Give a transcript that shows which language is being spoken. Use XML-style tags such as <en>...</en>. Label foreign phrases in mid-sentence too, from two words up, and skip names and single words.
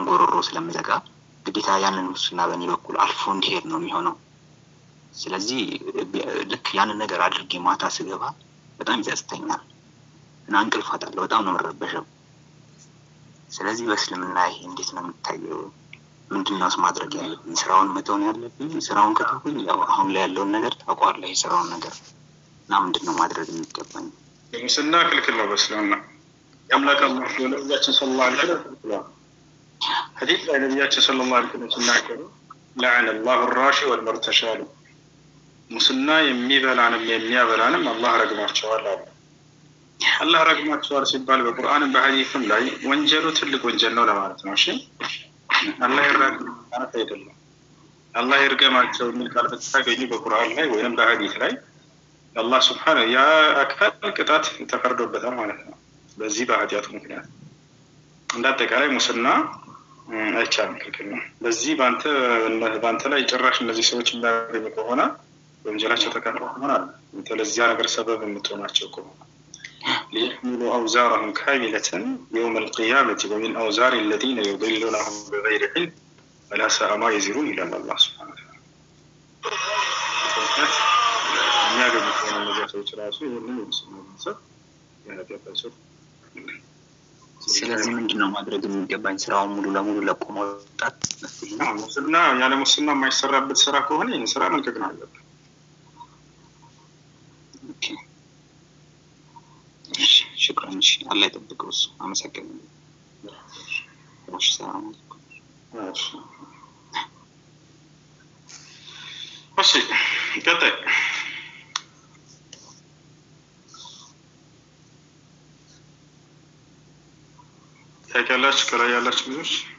<am>ጎሮሮ ስለምዘጋ ግዴታ ያንን ሙስና በእኔ በኩል አልፎ እንዲሄድ ነው የሚሆነው ስለዚህ ልክ ያንን ነገር አድርጌ ማታ ስገባ በጣም ይጸጽተኛል እና እንቅልፍ አጣለሁ በጣም ነው መረበሸው ስለዚህ በእስልምና ይሄ እንዴት ነው የምታየው ምንድነው ማድረግ ያለብኝ ስራውን መተው ያለብኝ ስራውን ከተውኩኝ ያው አሁን ላይ ያለውን ነገር ታውቃለህ የስራውን ነገር እና ምንድነው ማድረግ የሚገባኝ ሙስና ክልክል ነው በእስልምና ያምላክ አላህ ነብያችን</am> <ar>صلى الله عليه وسلم حديث النبي صلى الله عليه وسلم لعن الله الراشي والمرتشال</ar> <am>ሙስና የሚበላንም የሚያበላንም አላህ ረግማቸዋል አለ አላህ ረግማቸዋል ሲባል በቁርአንም በሐዲስም ላይ ወንጀሉ ትልቅ ወንጀል ነው ለማለት ነው እሺ አላህ ይረግም ማለት አይደለም አላህ ይርገማቸው ምን ቃል በተገኘ በቁርአን ላይ ወይንም በሐዲስ ላይ አላህ Subhanahu ያ አካል ቅጣት ተፈርዶበታል ማለት ነው በዚህ በኃጢአቱ ምክንያት እንዳጠቃላይ ሙስና አይቻልም ክልክል ነው በዚህ ባንተ ላይ ጭራሽ እነዚህ ሰዎች እንዳገኙ ከሆነ ወንጀላቸው ተካፋይ ሆናል ለዚያ ነገር ሰበብ የምትሆናቸው ከሆነ</am> <ar>ليحملوا أوزارهم كاملة يوم القيامة ومن أوزار الذين يضلونهم بغير علم فلا ساء ما يزرون إلى الله سبحانه وتعالى.</ar> <am>የሚያገኙ ከሆነ እነዚያ ሰዎች ራሱ ይህንን የሙስና ገንዘብ ስለዚህ ምንድነው ማድረግ የሚገባኝ? ስራውን ሙሉ ለሙሉ ለቆ መውጣት መፍትሄ ነው? ሙስና ያለ ሙስና የማይሰራበት ስራ ከሆነ ይህን ስራ መልቀቅ ነው ያለብን።</am> <ar>ኦኬ شكرا الله يطبقه አመሰግናለሁ። سلام عليكم።</ar> <am>እሺ ቀጣይ ታውቃላችሁ ከላይ ያላችሁ ልጆች</am>